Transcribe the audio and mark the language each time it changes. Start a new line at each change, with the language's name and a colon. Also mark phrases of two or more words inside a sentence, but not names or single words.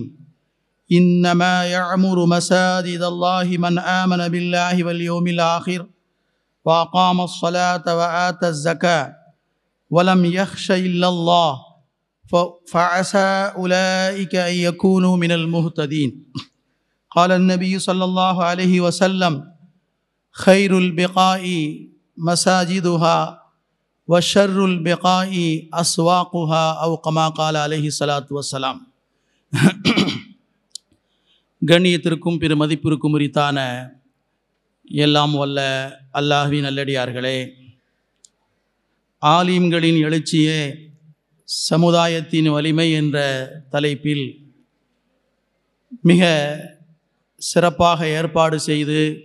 Arabic: إنما يعمر مساجد الله من آمن بالله واليوم الآخر وأقام الصلاة وآتى الزكاة ولم يخش إلا الله فعسى أولئك أن يكونوا من المهتدين. قال النبي صلى الله عليه وسلم: خير البقاء مساجدها وشر البقاء أسواقها أو كما قال عليه الصلاة والسلام.
Tamil: கண்ணியத்திற்கும் பெருமதிப்பிற்கும் உரித்தான எல்லாம் வல்ல அல்லாஹ்வின் நல்லடியார்களே, ஆலிம்களின் எழுச்சியே சமுதாயத்தின் வலிமை என்ற தலைப்பில் மிக சிறப்பாக ஏற்பாடு செய்து